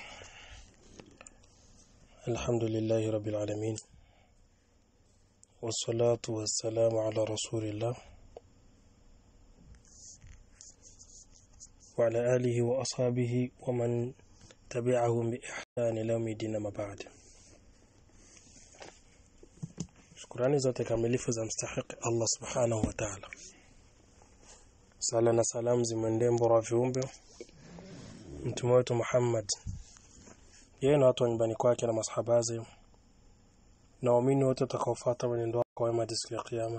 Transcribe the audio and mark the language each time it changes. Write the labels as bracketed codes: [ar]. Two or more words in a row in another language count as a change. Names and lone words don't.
[ar] الحمد لله رب العالمين، والصلاة والسلام على رسول الله وعلى آله وأصحابه ومن تبعهم بإحسان إلى يوم الدين ما بعد. [sw] Shukrani zote kamilifu za mstahiki Allah [ar] سبحانه وتعالى. [sw] Sala na salam zimwendee mbora wa viumbe mtume wetu Muhammad, yeye na watu wa nyumbani kwake na masahabaze na waumini wote watakaofuata mwenendo wake kwa wema hadi siku ya kiyama.